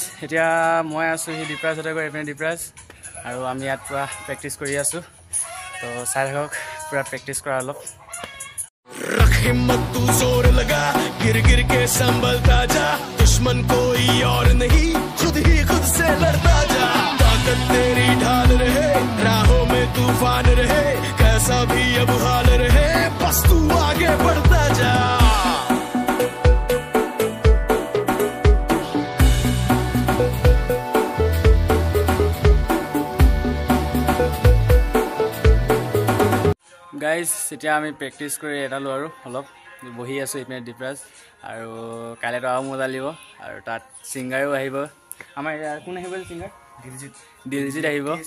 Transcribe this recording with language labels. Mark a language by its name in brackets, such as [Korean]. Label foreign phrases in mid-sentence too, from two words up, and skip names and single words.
[Assamese] এতিয়া মই আছোঁ সি দীপৰাজতে গৈ এইপিনে দীপৰাজ আৰু আমি ইয়াত পূৰা প্ৰেক্টিছ কৰি আছোঁ তো চাই থাকক পূৰা প্ৰেক্টিছ কৰা অলপ [Hindi] हिम्मत तू जोर लगा गिर गिर के संभलता जा दुश्मन कोई और नहीं खुद ही खुद से लड़ता जा ताकत तेरी ढाल रहे राहों में तूफान रहे कैसा भी अब हाल रहे बस तू आगे बढ़ता जा [Assamese] গাইজ এতিয়া আমি প্ৰেক্টিছ কৰি এটালোঁ আৰু অলপ বহি আছোঁ এইপিনে দীপৰাজ আৰু কাইলৈতো আৰু মজা লাগিব আৰু তাত ছিংগাৰো আহিব আমাৰ ইয়াৰ কোন আহিব ছিংগাৰ দিলজিত আহিব